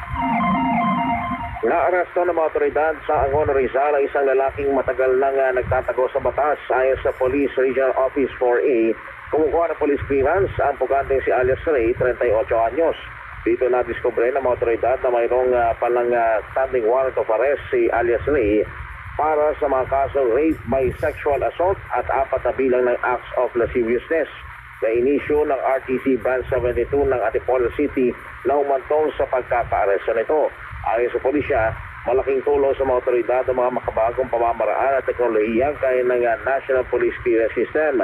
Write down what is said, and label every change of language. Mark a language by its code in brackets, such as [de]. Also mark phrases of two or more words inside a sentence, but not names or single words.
[tl] Naaresto ng mga otoridad sa Angon, Rizal ang isang lalaking matagal nang nagtatago sa batas. Ayon sa Police Regional Office 4A, kumukuha ng [en] police clearance [tl] ang pugante si alias Ray, 38 anyos. Dito na-discover ng mga otoridad na mayroong palang [en] standing warrant of arrest [tl] si alias Ray para sa mga kasong [en] rape by sexual assault [tl] at 4 na bilang ng [en] acts of lasciviousness [tl] na inisyu ng RTC Branch 72 ng Antipolo City na humantong sa pagkaka-aresto nito. Ayon sa pulisya, malaking tulong sa mga otoridad ang mga makabagong pamamaraan at teknolohiya gaya ng National Police Clearance System.